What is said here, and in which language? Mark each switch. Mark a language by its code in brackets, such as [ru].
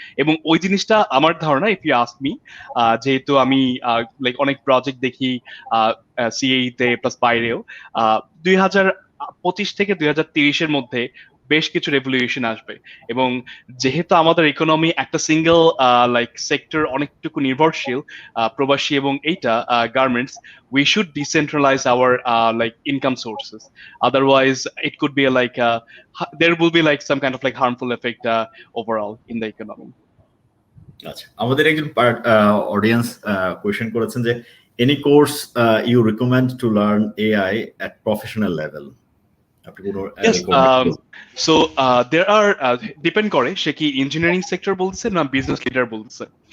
[bn] এবং ওই জিনিসটা আমার ধারণা, [en] if you ask me, [bn] যেহেতু আমি লাইক অনেক প্রজেক্ট দেখি সিএই তে প্লাস বাইরেও, 2025 থেকে 2030-এর মধ্যে বেশ কিছু রেভলিউশন আসবে। এবং যেহেতু আমাদের ইকোনমি একটা সিঙ্গেল লাইক সেক্টর অনেকটুকু নির্ভরশীল, প্রবাসী এবং এইটা garments, [en] we should decentralize our like income sources. Otherwise it could be like there will be like some kind of like harmful effect overall in the economy. [bn] আচ্ছা, আমাদের একজন audience question করেছেন যে [en] Any course you recommend to learn AI at professional level. [bn] আপনি কোনো [en] Yes, so there are depend [bn] করে সে কি engineering sector বলছে না বিজনেস লিডার বলছে।